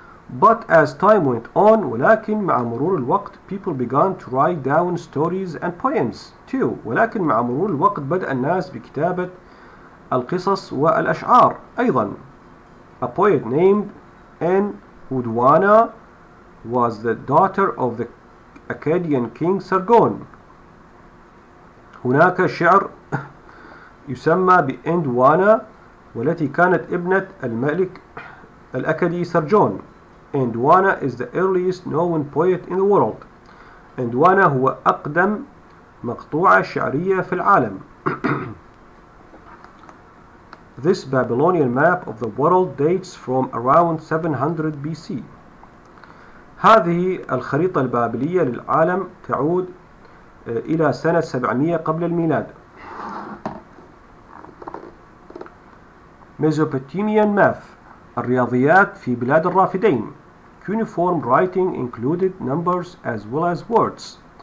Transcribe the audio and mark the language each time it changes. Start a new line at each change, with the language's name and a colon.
English: But as time went on،
Arabic: ولكن مع مرور الوقت
English: people began to write down stories and poems too.
Arabic: ولكن مع مرور الوقت بدأ الناس بكتابة القصص والأشعار أيضا.
English: A poet named Enwudwana was the daughter of the Akkadian king Sargon.
Arabic: هناك شعر يسمى بإندوانا، والتي كانت ابنة الملك الأكدي سرجون.
English: Indwana is the earliest known poet in the world.
Arabic: Indwana هو أقدم مقطوعة شعرية في العالم.
English: This Babylonian map of the world dates from around 700 BC.
Arabic: هذه الخريطة البابلية للعالم تعود إلى سنة 700 قبل الميلاد.
English: Mesopotamian math،
Arabic: الرياضيات في بلاد الرافدين.
English: Cuneiform writing included numbers as well as words.